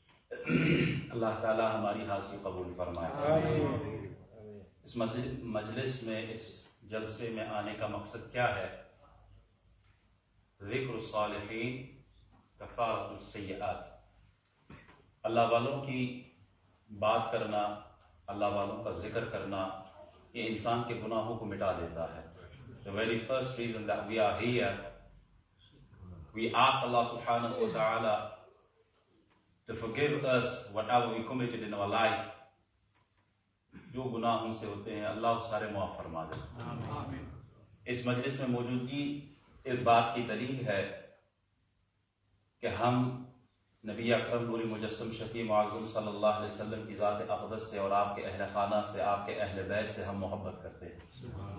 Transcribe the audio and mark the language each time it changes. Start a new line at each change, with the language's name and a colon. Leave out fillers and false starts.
Urdu: اللہ تعالیٰ ہماری حاضری قبول فرمائے. اس مجلس میں، اس جلسے میں آنے کا مقصد کیا ہے؟
Arabic: ذکر الصالحین کفارۃ السیئات.
Urdu: اللہ والوں کی بات کرنا، اللہ والوں کا ذکر کرنا، یہ انسان کے گناہوں کو مٹا دیتا ہے.
English: The very first reason that we are here, we ask Allah subhanahu wa ta'ala to forgive us whatever we committed in our life.
Urdu: جو گناہ ہم سے ہوتے ہیں اللہ سارے معاف فرما دے. اس مجلس میں موجودگی اس بات کی دلیل ہے کہ ہم نبی اکرم نور مجسم شفیع معظم صلی اللہ علیہ وسلم کی ذات اقدس سے اور آپ کے اہل خانہ سے، آپ کے اہل بیت سے ہم محبت کرتے ہیں.